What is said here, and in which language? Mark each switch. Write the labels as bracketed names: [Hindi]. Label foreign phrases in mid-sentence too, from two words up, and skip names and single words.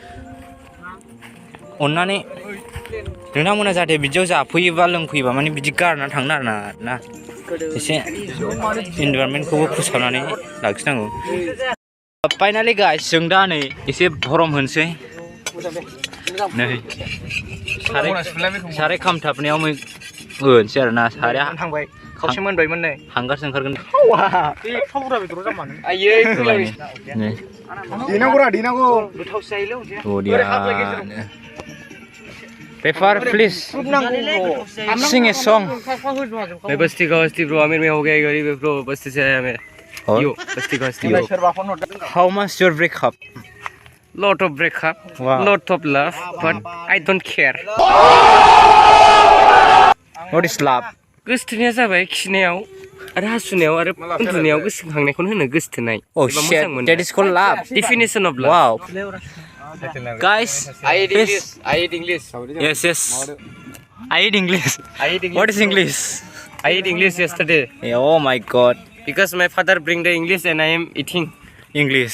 [Bodo] अननानै नोंथांमोना जाहाथे बिदियाव जाफैयोबा लोंफैयोबा माने बिदि गारना थांनो आरोना ना एसे इनभाइरनमेन्टखौबो फोसाबनानै लाखिनांगौ [English] finally guys [Bodo] जों दा नै एसे गरम होनोसै नै साराय खामथाबनायाव होनोसै आरोना साराया खावसे मोनबायमोन नै हांगारसो ओंखारगोन देनांगौ गोथावसो जायोलै [English] Prepare please sing a song [Hindi] मैं बस्ती का हस्ती ब्रो आमिर में हो गया गरीब ब्रो बस्ती से आया मैं यो बस्ती का हस्ती [English] How much your breakup? Lot of breakup lot of love but I don't care What is love? [Bodo] गोसोथोनाया जाबाय खिनायाव आरो हासुनायाव आरो उन्दुनायाव गोसोखांनायखौनो होनो गोसोथोनाय [English] Oh shit that is called love Definition of love Wow Guys, I eat English. Yes. I eat English. What is English? I eat English yesterday. Yeah, oh my God. Because my father bring the English and I am eating English.